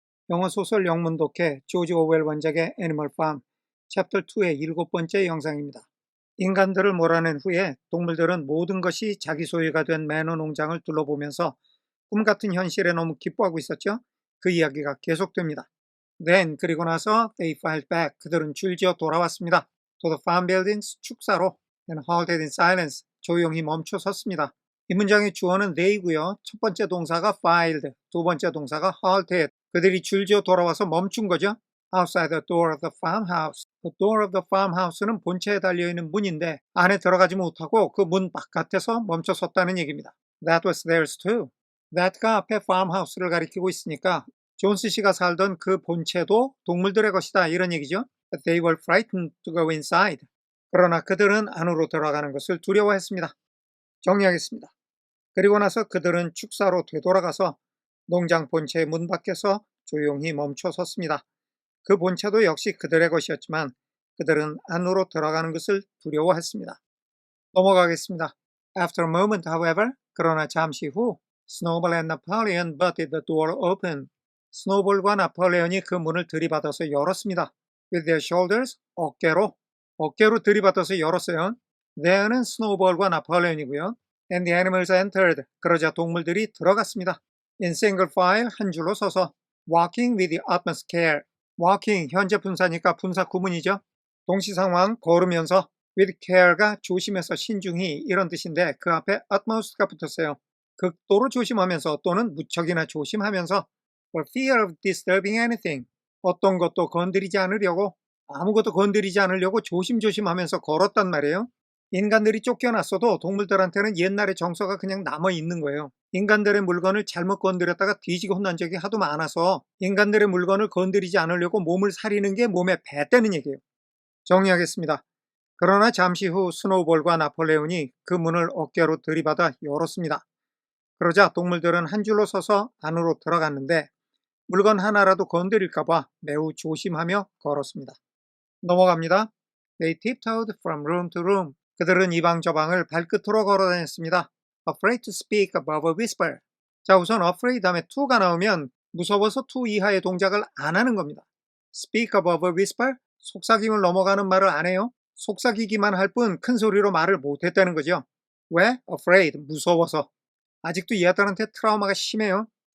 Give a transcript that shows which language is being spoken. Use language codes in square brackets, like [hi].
[ko] 영어 소설 영문 독해 조지 오웰 원작의 애니멀 팜 챕터 2의 7번째 영상입니다. 인간들을 몰아낸 후에 동물들은 모든 것이 자기 소유가 된 매너 농장을 둘러보면서 꿈같은 현실에 너무 기뻐하고 있었죠. 그 이야기가 계속됩니다. [en] Then [ko] 그리고 나서 [en] they filed back [ko] 그들은 줄지어 돌아왔습니다. [en] To the farm buildings [ko] 축사로 [en] and halted in silence [ko] 조용히 멈춰 섰습니다. 이 문장의 주어는 they고요. 첫 번째 동사가 filed, 두 번째 동사가 halted. 그들이 줄지어 돌아와서 멈춘 거죠. [en] Outside the door of the farmhouse. [ko] The door of the farmhouse는 본체에 달려있는 문인데 안에 들어가지 못하고 그 문 바깥에서 멈춰 섰다는 얘기입니다. [en] That was theirs too. [ko] That가 앞에 farmhouse를 가리키고 있으니까 존스 씨가 살던 그 본체도 동물들의 것이다 이런 얘기죠. [en] But they were frightened to go inside. [ko] 그러나 그들은 안으로 들어가는 것을 두려워했습니다. 정리하겠습니다. 그리고 나서 그들은 축사로 되돌아가서 농장 본체의 문 밖에서 조용히 멈춰 섰습니다. 그 본체도 역시 그들의 것이었지만 그들은 안으로 들어가는 것을 두려워했습니다. 넘어가겠습니다. [en] After a moment, however, [ko] 그러나 잠시 후 [en] Snowball and Napoleon butted the door open. [ko] 스노볼과 나폴레온이 그 문을 들이받아서 열었습니다. [en] With their shoulders, [ko] 어깨로 들이받아서 열었어요. there는 스노볼과 나폴레온이고요. [en] And the animals entered. [ko] 그러자 동물들이 들어갔습니다. [en] In single file, [ko] 한 줄로 서서 [en] walking with the utmost care. [ko] walking, 현재 분사니까 분사 구문이죠. 동시상황, 걸으면서 [en] with care [ko] 가 조심해서 신중히 이런 뜻인데 그 앞에 utmost가 붙었어요. 극도로 조심하면서 또는 무척이나 조심하면서 [en] for fear of disturbing anything. [ko] 어떤 것도 건드리지 않으려고 아무것도 건드리지 않으려고 조심조심하면서 걸었단 말이에요. 인간들이 쫓겨났어도 동물들한테는 옛날의 정서가 그냥 남아있는 거예요. 인간들의 물건을 잘못 건드렸다가 뒤지게 혼난 적이 하도 많아서 인간들의 물건을 건드리지 않으려고 몸을 사리는 게 몸에 배때는 얘기예요. 정리하겠습니다. 그러나 잠시 후 스노우볼과 나폴레온이 그 문을 어깨로 들이받아 열었습니다. 그러자 동물들은 한 줄로 서서 안으로 들어갔는데 물건 하나라도 건드릴까봐 매우 조심하며 걸었습니다. 넘어갑니다. [en] They tiptoed from room to room. [ko] 그들은 이 방 저 방을 발끝으로 걸어다녔습니다. [en] Afraid to speak above a whisper. [ko] 자, 우선 afraid 다음에 to가 나오면 무서워서 to 이하의 동작을 안 하는 겁니다. [en] Speak above a whisper? [ko] 속삭임을 넘어가는 말을 안 해요. 속삭이기만 할 뿐 큰 소리로 말을 못했다는 거죠. 왜? Afraid, 무서워서. 아직도 얘들한테 트라우마가 심해요.